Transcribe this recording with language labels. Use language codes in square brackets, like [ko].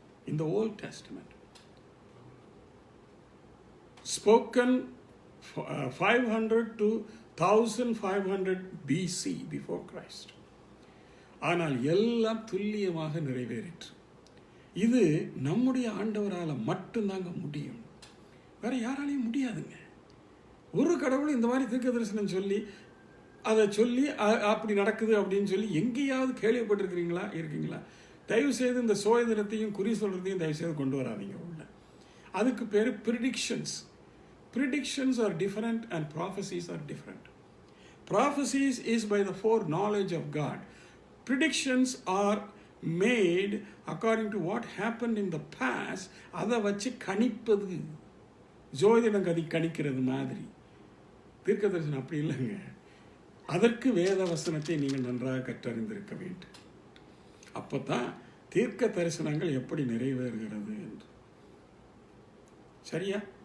[en] In the Old Testament, spoken 500 to 1500 BC, before Christ. [ta] ஆனால் எல்லாம் துல்லியமாக நிறைவேறிற்று. இது நம்முடைய ஆண்டவரால் மட்டும்தாங்க முடியும், வேற யாராலையும் முடியாதுங்க. ஒரு கடவுள் இந்த மாதிரி தீர்க்க தரிசனம் சொல்லி அதை சொல்லி அப்படி நடக்குது அப்படின்னு சொல்லி எங்கேயாவது இருக்கீங்களா? தயவு செய்து இந்த சோதனத்தையும் குறி சொல்றதையும் தயவு செய்து கொண்டு வராதீங்க உள்ள. அதுக்கு பேர் predictions. [en] Predictions are different and prophecies are different. Prophecies is by the foreknowledge of God. predictions are made according to what happened in the past. [ta] அதை வச்சு கணிப்பது, ஜோதிடம் கணிக்கிறது மாதிரி. தீர்க்க தரிசனம் அப்படி இல்லைங்க. அதற்கு வேத வசனத்தை நீங்கள் நன்றாக கற்றறிந்திருக்க வேண்டும். அப்போ தான் தீர்க்க தரிசனங்கள் எப்படி நிறைவேறுகிறது என்று. சரியா?